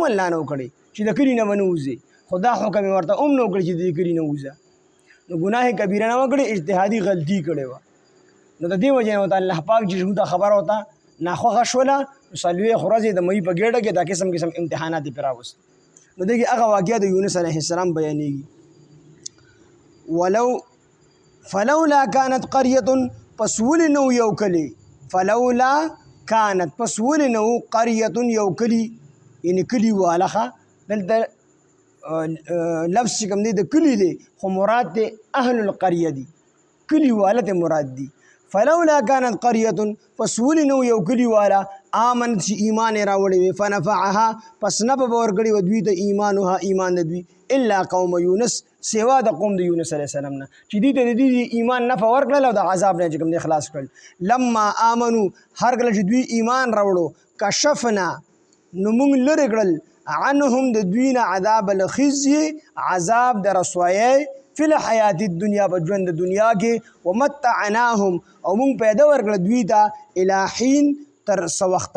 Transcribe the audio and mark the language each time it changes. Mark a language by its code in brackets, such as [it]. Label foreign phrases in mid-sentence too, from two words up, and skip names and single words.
[ps] الله نه کړی چې د کلي نه به نه وځي خو دا حکم ورته هم نو کړی چې د کلي نه وځه نو ګناه کبیره نه وکړي اجتهادي غلطي کړې وه نو د دې وجې نه ورته الله پاک چې دا خبره ورته ناخوښه شوله څلوېښت ورځې د مۍ په ګېډه کې دا قسم قسم امتحانات یې پرې راوست نو دغې هغه واقعه د یونس [ar] علیه السلام [ps] بیانېږي [ar] فلولا كانت قرية [ps] پس ولې نه یو کلی [ar] فلولا كانت [ps] پس ولې نه قرية یو کلی یعنې کلي والخه دلته لفظ چې کوم دی د کلي دی خو مراد دی [ar] اهل القریه [ps] دی کلي واله ته مراد دی [ar] فلولا كانت قرية [ps] پس ولې نه یو کلي والا آمنت چې ایمان یې راوړی وي فنفعها پس نفع به ورکړي وه دوی ته ایمانها ایمان د دوی [ar] الا قوم یونس [ps] سوا د قوم د یونس [ar] علیه السلام [ps] نه چې دوی ته د دې ایمان نفع ورکړل او د عذاب نه چې کوم دی خلاص کړل [ar] لما آمنو [ps] هر کله چې دوی ایمان راوړو کشفنا نو موږ لرې کړل عنهم د دوی نه [ar] عذاب الخزي [ps] عذاب د رسوایۍ [ar] فی الحیات الدنیا [ps] په ژوند د دنیا کې ومتعناهم او موږ پیدا ورکړل دوی ته [ar] الی حین [ps] تر څه وخته